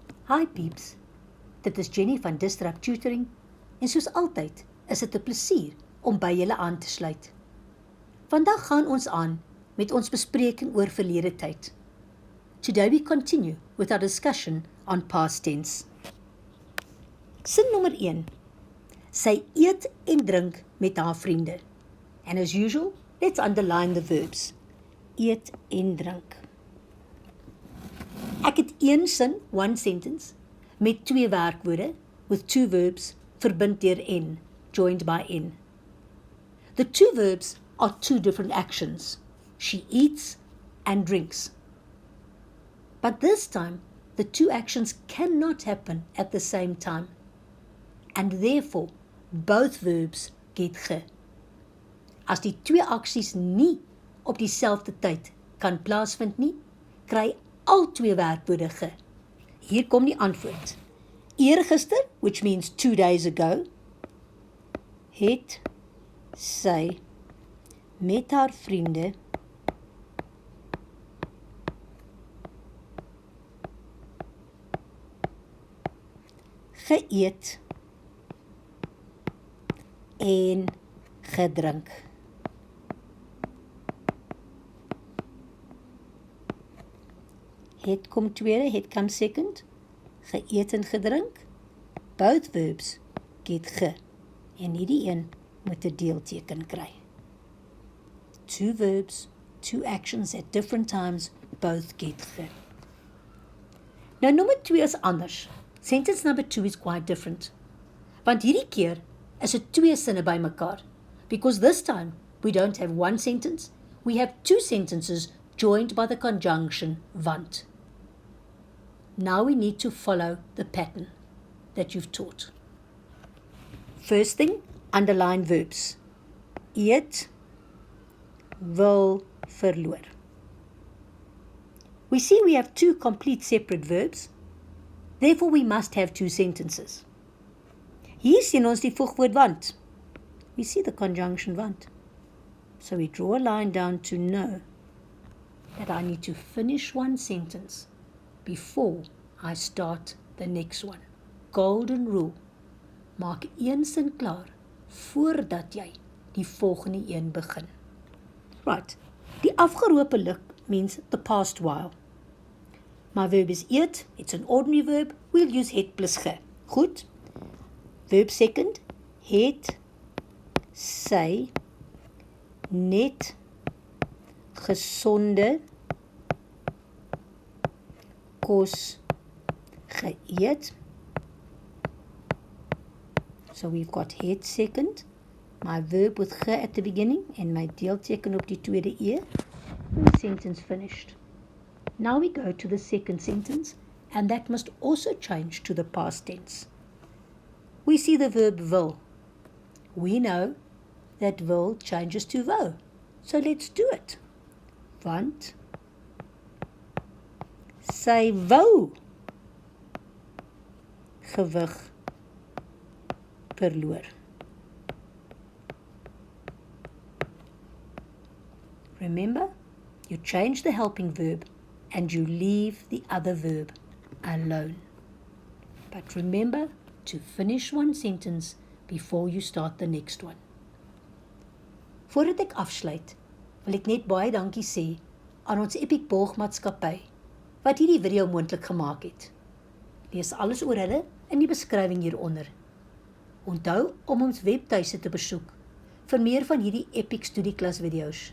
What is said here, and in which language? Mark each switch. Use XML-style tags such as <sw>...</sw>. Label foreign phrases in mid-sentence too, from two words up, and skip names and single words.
<en>Hi peeps,</en> <af>dit is Jenny van Disrupt Tutoring en soos altyd is dit 'n plesier om by julle aan te sluit. Vandag gaan ons aan met ons bespreking oor verlede tyd.</af> <en>Today we continue with our discussion on past tense.</en> <af>Sin nommer 1. Sy eet en drink met haar vriende.</af> <en>And as usual, let's underline the verbs.</en> <af>Eet en drink. Ek het een sin,</af> <en>one sentence,</en> <af>met twee werkwoorde,</af> <en>with two verbs,</en> <af>verbind deur en,</af> <en>joined by en. The two verbs are two different actions. She eats and drinks. But this time, the two actions cannot happen at the same time. And therefore, both verbs get ge.</en> <af>As die twee aksies nie op dieselfde tyd kan plaasvind nie, kry al twee werkwoorde ge. Hier kom die antwoord. Eergister,</af> <en>which means 2 days ago,</en> <af>het sy met haar vriende geëet en gedrink. Het kom tweede, het</af> <en>come second,</en> <af>geëet en gedrink.</af> <en>Both verbs get</en> <af>ge, en nie die een moet 'n deelteken kry.</af> <en>Two verbs, two actions at different times, both get ge.</en> <af>Nou nommer 2 is anders.</af> <en>Sentence number 2 is quite different.</en> <af>Want hierdie keer is dit twee sinne by mekaar.</af> <en>Because this time we don't have one sentence, we have two sentences joined by the conjunction want. Now we need to follow the pattern that you've taught. First thing, underline verbs. Eet, wil, verloor. We see we have two complete separate verbs, therefore we must have two sentences.</en> <af>Hier sien ons die voegwoord want.</af> <en>We see the conjunction want. So we draw a line down to know that I need to finish one sentence before I start the next one. Golden rule.</en> <af>Maak een sin klaar voordat jy die volgende een begin.</af> <en>Right.</en> <af>Die afgeroepe luk</af> <en>means the past while. My verb is eat. It's an ordinary verb. We'll use het plus ge. Goed. Verb second.</en> <af>Het sy net gesonde kos geëet.</af> <en>So we've got het second, my verb with ge at the beginning, and my</en> <af>deelteken op die tweede e.</af> <en>And sentence finished. Now we go to the second sentence, and that must also change to the past tense. We see the verb wil. We know that wil changes to wou. So let's do it. Want sy wou gewig verloor. Remember, you change the helping verb and you leave the other verb alone. But remember to finish one sentence before you start the next one.</en> <af>Voordat ek afsluit, wil ek net baie dankie sê aan ons Epic Borgmaatskappy wat hierdie video moontlik gemaak het. Lees alles oor hulle in die beskrywing hieronder. Onthou om ons webtuiste te besoek vir meer van hierdie Epic Studieklas video's.</af>